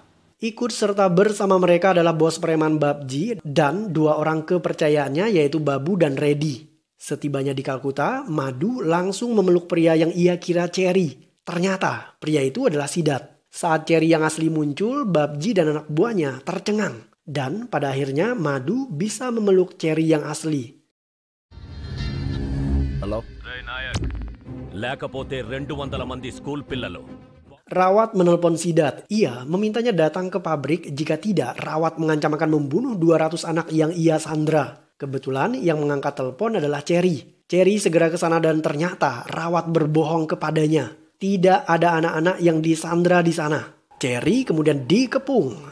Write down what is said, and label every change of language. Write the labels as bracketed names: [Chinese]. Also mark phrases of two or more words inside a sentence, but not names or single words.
[Indonesian] Ikut serta bersama mereka adalah bos preman Babji dan dua orang kepercayaannya yaitu Babu dan Reddy. Setibanya di Kalkuta, Madu langsung memeluk pria yang ia kira Cherry. Ternyata pria itu adalah Sidat. Saat Cherry yang asli muncul, Babji dan anak buahnya tercengang. Dan pada akhirnya Madu bisa memeluk Cherry yang asli. [Telugu] హలో లేకపోతే 200 మంది స్కూల్ పిల్లలు [Indonesian] Rawat menelpon Sidat. Ia memintanya datang ke pabrik, jika tidak Rawat mengancam akan membunuh 200 anak yang ia sandra. Kebetulan yang mengangkat telepon adalah Cherry. Cherry segera ke sana dan ternyata Rawat berbohong kepadanya. Tidak ada anak-anak yang disandra di sana. Cherry kemudian dikepung.